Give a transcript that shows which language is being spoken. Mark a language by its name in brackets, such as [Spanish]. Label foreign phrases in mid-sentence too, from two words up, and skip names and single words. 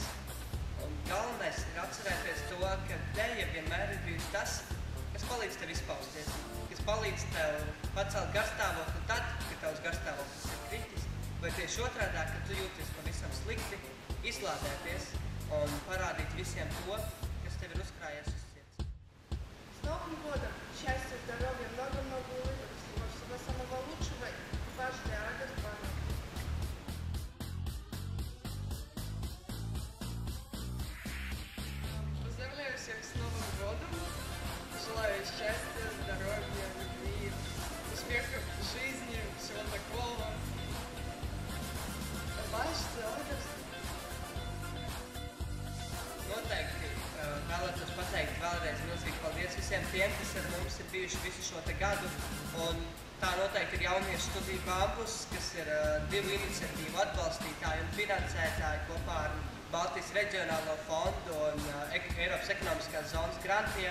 [Latvian] Un galvenais ir atcerēties to, ka deja vienmēr ir bijusi tas, kas palīdz tev izpausties, kas palīdz tev pacelt garstāvokli tad, kad tavs garstāvoklis ir kritis, vai tieši otrādā, kad tu jūties pavisam slikti, izlādēties un parādīt visiem to, kas tev ir uzkrājies uz sirds. [Russian] С Новым годом! Счастья, здоровья, много-много улыбок, всего самого лучшего и каждый радость вам. Поздравляю всех с Новым годом! Желаю счастья, здоровья, любви, успехов в жизни, всего такого. Ваш August. [Latvian] Noteikti vēlētos pateikt vēlreiz milzīgi paldies visiem tiem, kas ar mums ir bijuši visu šo te gadu. Un tā noteikti ir Jauniešu studiju kampus, kas ir divu iniciatīvu atbalstītāji un finansētāji kopā ar Baltijas reģionālo fondu un Eiropas ekonomiskās zonas grantiem.